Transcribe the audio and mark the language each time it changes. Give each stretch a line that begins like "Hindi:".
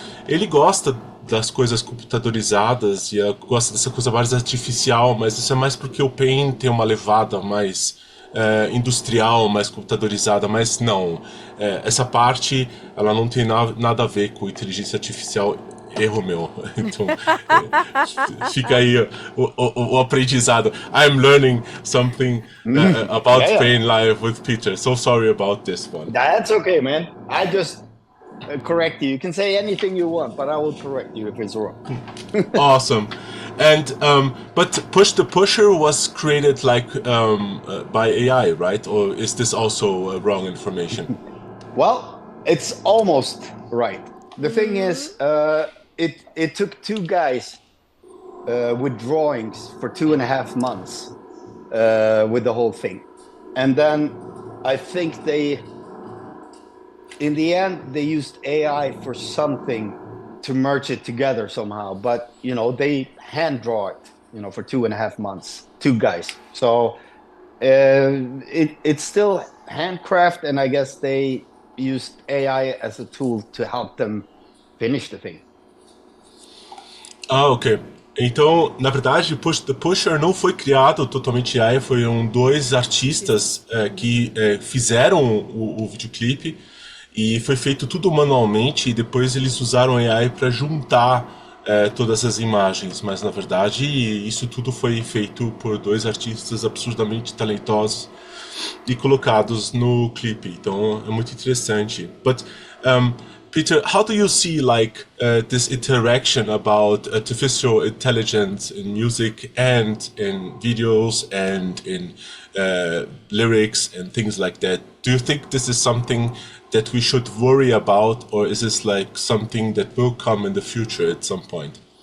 Portuguese: Ele gosta das coisas computadorizadas e gosta dessa coisa mais artificial, mas isso é mais porque o Pain tem uma levada mais industrial, mais computadorizada, mas não. Essa parte, ela não tem nada a ver com inteligência artificial. Erro meu. Então, fica aí o aprendizado.
English: I'm learning something about Pain live with Peter. So sorry about this one. That's okay, man. I just correct you. You can say anything you want, but I will correct you if it's wrong. Awesome. And but Push the Pusher was created like by AI, right? Or is this also wrong information? Well, it's almost right. The thing is, it took two guys with drawings for 2.5 months with the whole thing. And then I think in the end, they used AI for something to merge it together somehow. But, you know, they hand draw it, you know, for 2.5 months, two guys. So it's still handcraft, and I guess they used AI as a tool to help them finish the thing.
Portuguese: Ah, ok. Então, na verdade, The Pusher não foi criado totalmente AI, foram dois artistas que fizeram o videoclipe e foi feito tudo manualmente e depois eles usaram AI para juntar todas as imagens, mas na verdade isso tudo foi feito por dois artistas absurdamente talentosos e colocados no clipe. Então é muito interessante.
English: But Peter, how do you see like this interaction about artificial intelligence in music and in videos and in lyrics and things like that? Do you think this is something that we should worry about, or is this like something that will come in the future at some point?